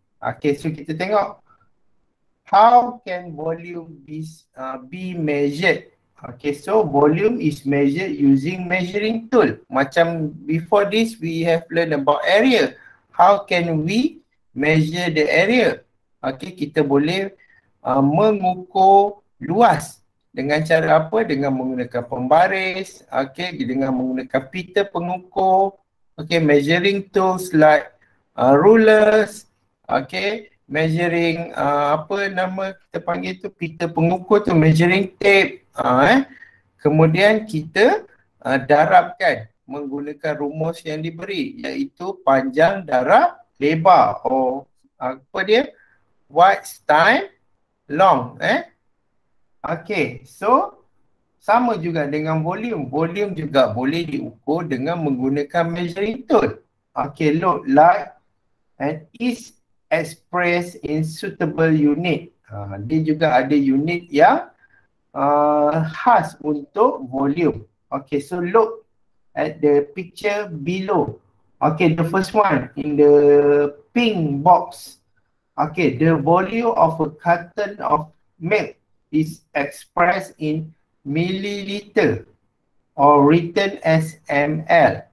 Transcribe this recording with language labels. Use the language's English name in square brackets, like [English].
[English] Okay, so [Malay] kita tengok [English] how can volume be measured. Okay, so volume is measured using measuring tool. Macam before this we have learned about area. How can we measure the area? [Malay] Okay, kita boleh mengukur luas. Dengan cara apa? Dengan menggunakan pembaris, okay, dengan menggunakan pita pengukur, okay, [English] measuring tools like rulers, [Malay] okay, measuring apa nama kita panggil tu, pita pengukur tu, [English] measuring tape. [Malay] Kemudian kita darabkan menggunakan rumus yang diberi, iaitu panjang darab lebar, apa dia, [English] width time long. [Malay] Okay, so sama juga dengan volume. Volume juga boleh diukur dengan menggunakan measuring tool. [English] Okay, look like and is expressed in suitable unit. [Malay] Dia juga ada unit yang khas untuk volume. [English] Okay, so look at the picture below. Okay, the first one in the pink box. Okay, the volume of a carton of milk is expressed in milliliter or written as ml.